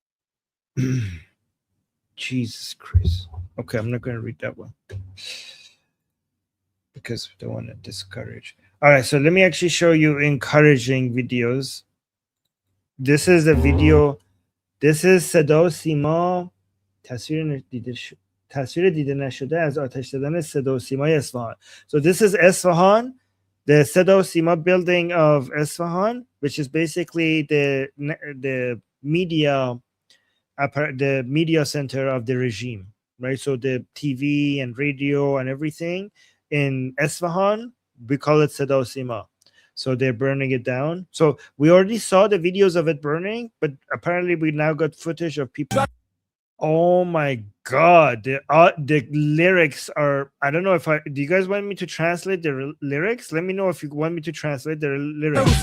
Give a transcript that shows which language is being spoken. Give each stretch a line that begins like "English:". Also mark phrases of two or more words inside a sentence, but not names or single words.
English: Jesus Christ. Okay, I'm not going to read that one because we don't want to discourage. All right, so let me actually show you encouraging videos. This is a video. This is
Persian: صدا و سیما تصویر دیده نشده از آتش زدن صدا و سیمای اصفهان.
English: So this is Isfahan, the صدا و سیما building of Isfahan, which is basically the media center of the regime, right? So the TV and radio and everything in Isfahan, we call it صدا و سیما. So they're burning it down. So we already saw the videos of it burning, but apparently we now got footage of people. Oh my God. The lyrics are, I don't know if do you guys want me to translate the lyrics? Let me know if you want me to translate the lyrics.